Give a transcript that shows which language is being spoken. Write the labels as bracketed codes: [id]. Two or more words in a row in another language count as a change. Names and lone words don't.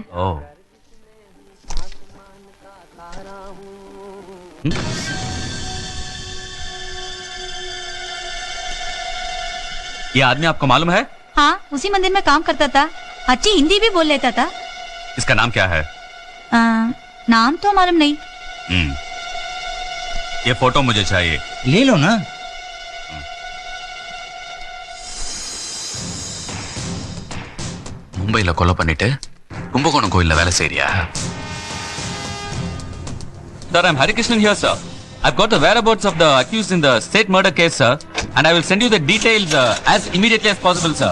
[hi] ओह। ये आदमी आपको मालूम है? हाँ उसी मंदिर में काम करता था, अच्छी हिंदी भी बोल लेता था। इसका नाम क्या है? नाम तो मालूम नहीं। ये फोटो मुझे चाहिए। ले लो ना। [ta] மும்பைல கொலை பண்ணிட்டு கும்பகோணம் கோயில்ல வேலை செய்றியா? [en] Sir, I'm Harikrishnan here, sir. I've got the whereabouts of the accused in the state murder case, sir, and I will send you the details as immediately as possible, sir.